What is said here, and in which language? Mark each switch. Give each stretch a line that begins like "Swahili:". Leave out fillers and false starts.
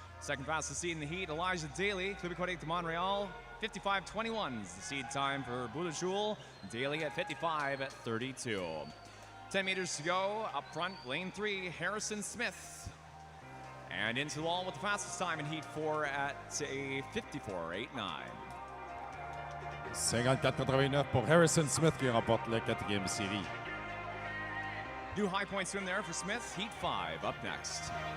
English: Second fastest seed in the Heat, Elijah Daly. Club Aquatique de Montréal, 55.21 is the seed time for Boulajoul. Daly at 55.32. 10 meters to go, up front, lane 3, Harrison Smith. And into the wall with the fastest time in Heat 4 at a 54.89.
French: 54.89 pour Harrison Smith qui remporte la quatrième série.
English: New high point swim there for Smith. Heat 5 up next.